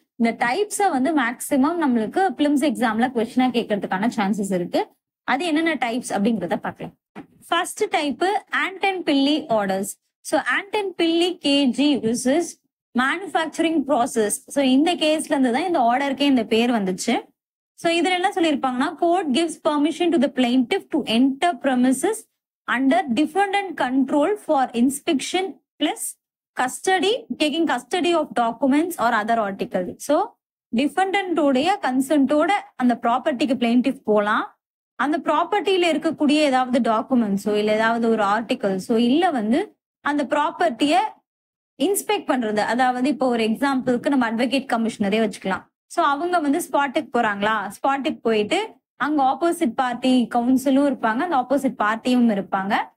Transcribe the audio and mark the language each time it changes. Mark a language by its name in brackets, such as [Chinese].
[Tamil] இந்த டைப்ஸை மேக்சிமம் நம்மளுக்கு பிலிம்ஸ் எக்ஸாம்ல கொஸ்டினா கேட்கறதுக்கான சான்சஸ் இருக்கு. அது என்னென்ன டைப்ஸ் அப்படிங்கிறத பார்க்கலாம். ஃபர்ஸ்ட் டைப் ஆண்டன் பில்லி ஆர்டர்ஸ். ஸோ ஆண்டன் பில்லி KG versus manufacturing process. So இந்த கேஸ்ல இருந்து தான் இந்த ஆர்டருக்கே இந்த பேர் வந்துச்சு. [English] So [Tamil] இதுல என்ன சொல்லிருப்பாங்கன்னா, [English] court gives permission to the plaintiff to enter premises under defendant control for inspection plus custody, taking custody of documents or other articles. [Tamil] So defendant உடைய கன்சென்ட்டோட அந்த ப்ராப்பர்ட்டிக்கு plaintiff போலாம். அந்த ப்ராப்பர்ட்டியில இருக்கக்கூடிய ஏதாவது டாக்குமெண்ட்ஸோ இல்ல ஏதாவது ஒரு ஆர்டிகல்ஸோ இல்ல அந்த ப்ராப்பர்ட்டிய இன்ஸ்பெக்ட் பண்றது. அதாவது இப்போ ஒரு எக்ஸாம்பிளுக்கு நம்ம அட்வொகேட் கமிஷனரே வச்சுக்கலாம். சோ அவங்க ஸ்பாட்டுக்கு போறாங்களா, ஸ்பாட்டுக்கு போயிட்டு அங்க ஆப்போசிட் பார்ட்டி கவுன்சிலும் இருப்பாங்க, அந்த ஆப்போசிட் பார்ட்டியும் இருப்பாங்க.